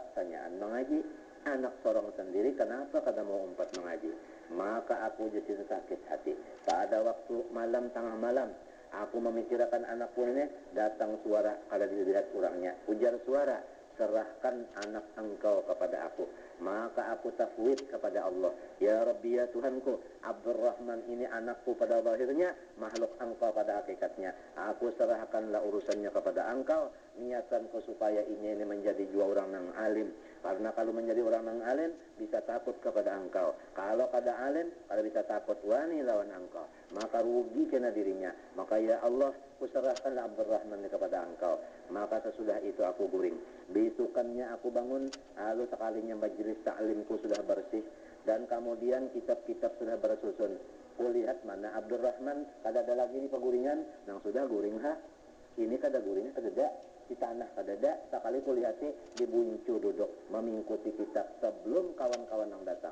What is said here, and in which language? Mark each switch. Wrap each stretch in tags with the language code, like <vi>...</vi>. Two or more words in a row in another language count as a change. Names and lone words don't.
<id>tanyaan mengaji anak seorang sendiri kenapa kada mau umpat mengaji maka aku jadi sakit hati pada waktu malam tengah malam aku memikirkan anakku ini datang suara kada dilihat orangnya ujar suara serahkan anak engkau kepada aku maka aku tafwid kepada Allah</id> <ar>ya Rabbi</ar> <id>ya Tuhanku Abdurrahman ini anakku pada zahirnya makhluk engkau pada hakikatnya aku serahkanlah urusannya kepada engkau niatanku supaya ini menjadi dua orang yang alim karena kalau menjadi orang yang alim bisa takut kepada engkau kalau kada alim kada bisa takut</id> <bjn>wani lawan engkau maka rugi kena dirinya maka ya Allah kuserahkanlah Abdurrahman kepada engkau maka sesudah itu aku guring besokannya aku bangun lalu sekalinya majelis taklimku sudah bersih dan kemudian kitab-kitab sudah bersusun kulihat mana Abdurrahman kada ada lagi di peguringan nang sudah guring ini kada guringnya kada ada di tanah kadada sekali kulihati dibuncu duduk mengikuti kitab sebelum kawan-kawan yang datang.</bjn>